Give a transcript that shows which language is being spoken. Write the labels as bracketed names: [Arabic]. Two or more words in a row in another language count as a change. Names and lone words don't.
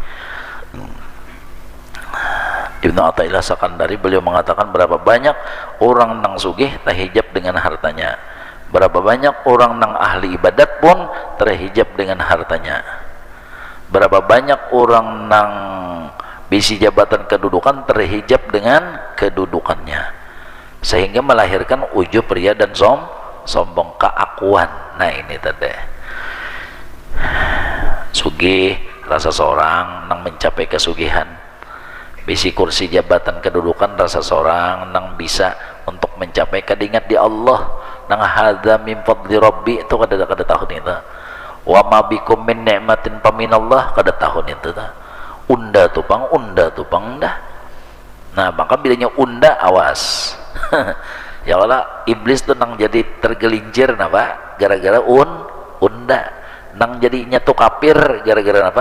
[Banjar] Ibnu Athaillah Sakandari beliau mengatakan berapa banyak orang nang sugih terhijab dengan hartanya, berapa banyak orang nang ahli ibadat pun terhijab dengan hartanya, berapa banyak orang nang bisi jabatan kedudukan terhijab dengan kedudukannya, sehingga melahirkan ujub ria dan sombong, keakuan. Nah ini tadi sugih rasa seorang nang mencapai kesugihan, bisi kursi jabatan kedudukan rasa seorang nang bisa untuk mencapai kadingat di Allah, nang [Arabic] هذا من فضل ربي [Banjar] itu kada tahun itu, [Arabic] وما بكم من نعمة فمن الله [Banjar] kada tahun itu ta. Unda tupang dah. Nah maka bilanya unda awas. Ya Allah, iblis tuh nang jadi tergelincir napa gara-gara unda, nang jadi nyatu kafir gara-gara apa?